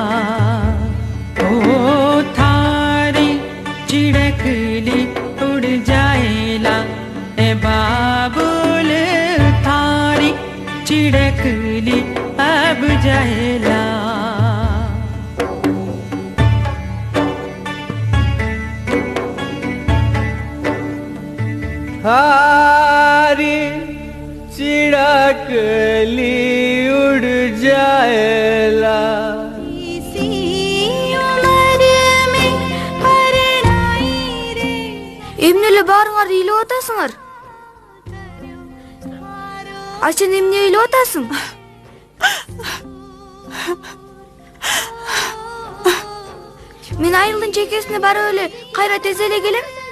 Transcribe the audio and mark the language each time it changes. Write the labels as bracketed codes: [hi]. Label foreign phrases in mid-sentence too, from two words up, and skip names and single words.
[raj] चिड़कली उड़ जाएला ए बाबुल थारी चिड़कली अब जाएला थारी चिड़कली उड़ जाएला [ky] Эмнеле баарыңар ыйлап атасыңар? Сен эмне ыйлап атасың? Мен айылдын чекесине барып эле кайра тез эле келем.